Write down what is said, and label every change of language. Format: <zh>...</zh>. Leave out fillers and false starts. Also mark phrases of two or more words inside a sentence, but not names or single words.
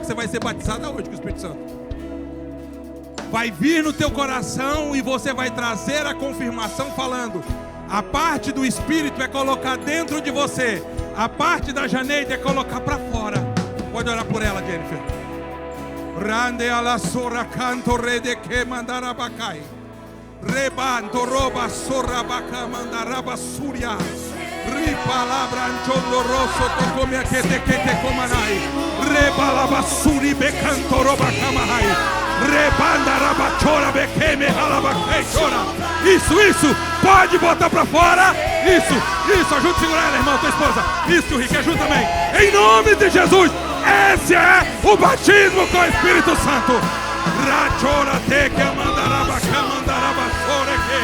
<pt>Você vai ser batizada hoje com o Espírito Santo. Vai vir no teu coração e você vai trazer a confirmação falando. A parte do Espírito é colocar dentro de você, a parte da Janeide é colocar para fora. Pode orar por ela, Jennifer. Rande ala sora canto rede que mandarabacai. Rebanto roba sorrabaca mandaraba suria. Ripalabra anchondo rosso tocome a que te comanai. Rebalaba suri becanto roba camahai. Rebanda rabachora bequeme halabacai chora. Isso, pode botar pra fora. Isso, ajuda a segurar ela, irmão, tua esposa. Isso, Rick, ajuda também. Em nome de Jesus. Esse é o batismo com o Espírito Santo. Rachora te que mandaraba sore que.</pt>